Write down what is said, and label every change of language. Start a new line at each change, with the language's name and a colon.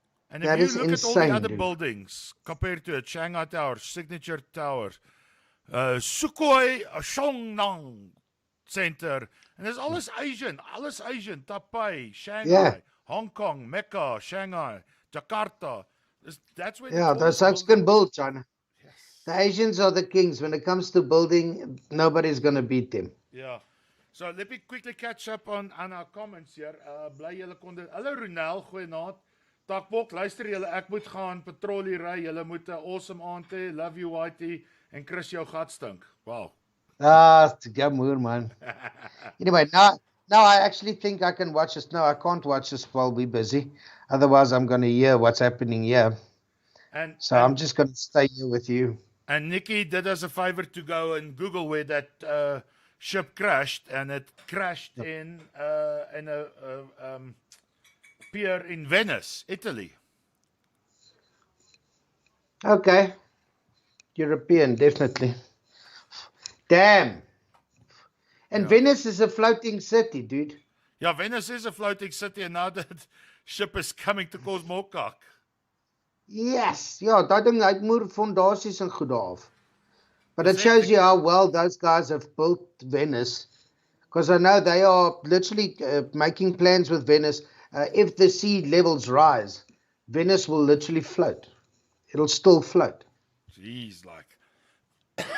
English: And if you look at all the other buildings compared to it, Shanghai Tower, Signature Towers, Sukhoi Shongnang Center, and there's alles Asian, Taipei, Shanghai, Hong Kong, Mecca, Shanghai, Jakarta. That's where those folks can build, China. Yes. The Asians are the kings. When it comes to building, nobody's going to beat them. Yeah. So let me quickly catch up on our comments here.
Afrikaans: Bly julle kon dit. Hallo Ronel, goeienaand. Takbok, luister julle, ek moet gaan patrollie ry. Julle moet 'n awesome aand hê.
English: Love you Whitey
Afrikaans: en Chris jou gat stink. Wow. Jammer man.
English: Anyway, now I actually think I can watch this. No, I can't watch this while we're busy. Otherwise, I'm going to hear what's happening here. So I'm just going to stay here with you. And Nikki did us a favor to go and Google where that ship crashed, and it crashed in a pier in Venice, Italy. Okay. European, definitely. Damn. And Venice is a floating city, dude. Yeah, Venice is a floating city, and now that ship is coming to cause more kak. Yes.
Afrikaans: Yeah, daai ding het moer fondasies en goed daar af.
English: But it shows you how well those guys have built Venice. Because I know they are literally making plans with Venice. If the sea levels rise, Venice will literally float. It'll still float. Jeez, like.